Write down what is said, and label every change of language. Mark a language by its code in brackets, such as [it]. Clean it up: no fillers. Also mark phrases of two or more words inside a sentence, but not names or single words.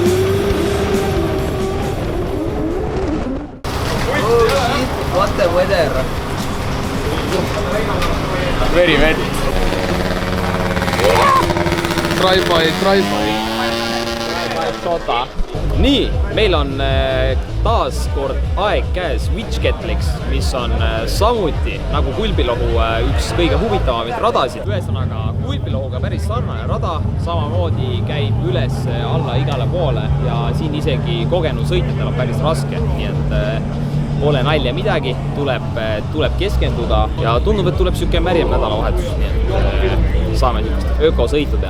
[en] Oh shit, what the weather? Very wet. Drive-by. Soda. [et] Nii, meil on taas kord aeg käes Witch-Kettliks, mis on samuti nagu Kulbilohu üks kõige huvitavamaid radasid. Ühesõnaga, Kulbilohuga päris sarnane rada, samamoodi käib üles alla igale poole ja siin isegi kogenud sõitjatel on päris raske, nii et pole nalja midagi, tuleb keskenduda ja tundub, et tuleb siuke märjem nädalavahetus, nii et saame niisugust ökosõitu teha.